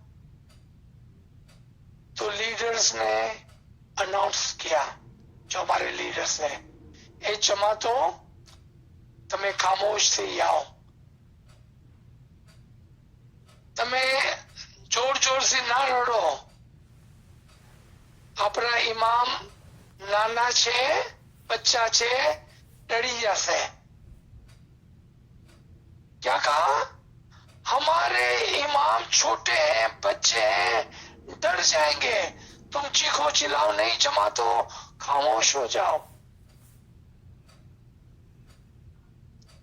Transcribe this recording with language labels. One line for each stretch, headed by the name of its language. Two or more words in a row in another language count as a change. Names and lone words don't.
Urdu: تو لیڈرز نے اناؤنس کیا، جو ہمارے لیڈرز ہیں، اے جماعتوں تمہیں خاموش سے ہی آؤ، تمہیں زور زور سے نہ لڑو، اپنا امام
Gujarati: નાના છે, બચ્ચા છે, ડરી જશે.
Urdu: کیا کہا؟ ہمارے امام چھوٹے ہیں، بچے ہیں، ڈر جائیں گے، تم چیخو چلاؤ نہیں، جماعتوں خاموش ہو جاؤ.